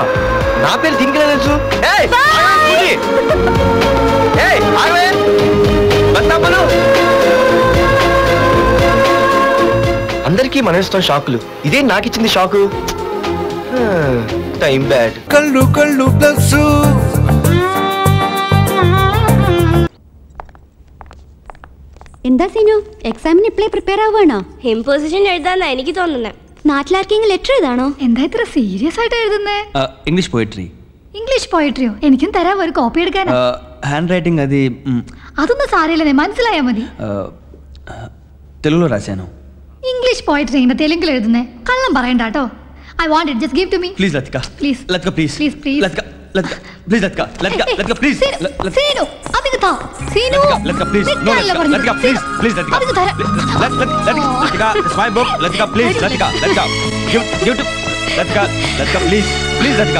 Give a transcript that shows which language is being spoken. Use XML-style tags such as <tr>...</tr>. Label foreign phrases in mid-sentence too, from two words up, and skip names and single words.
<te>నా పేరు దీనికి తెలుసు. అందరికీ మనం ఇస్తాం షాకులు. ఇదే నాకు ఇచ్చింది షాకు. టైం బ్యాడ్. కళ్ళు కళ్ళు ప్లస్.</te> <ml>എന്താ സീനു, എക്സാമിന് ഇപ്പോഴേ പ്രിപ്പയർ ആവുകയാണോ? ഇമ്പോസിഷൻ എഴുതാന്ന് എനിക്ക് തോന്നുന്നത്. നാട്ടിലാർക്കെങ്കിലും ലെറ്റർ എഴുതാണോ? എന്താ ഇത്ര സീരിയസ് ആയിട്ട് എഴുതുന്നേ?</ml> <en>English poetry. English poetryയോ?</en> <ml>എനിക്കും തരാം ഒരു കോപ്പി എടുക്കാനാ.</ml> <en>hand writing అది</en> <ml>അതൊന്നും സാരമില്ലെന്നേ, മനസ്സിലായാ മതി.</ml> <te>తెలుగులో రాశాను.</te> <en>English poetry</en> <ml>ഇങ്ങനെ തെലുങ്കിൽ എഴുതുന്നേ? കള്ളം പറയണ്ട കേട്ടോ.</ml> <en>I want it, just give to me. Please Latika. Please. Latika please. Please please. Latika please Latika. Latika please.</en> <ml>സീനു അതിക്ക് താ. സീനു</ml> <en>Latika please. No Latika please. Please Latika.</en> <ml>അതിക്ക് തരാം.</ml> <en>Latika it's my book. Latika please. Latika give to Latika please. Please Latika.</en>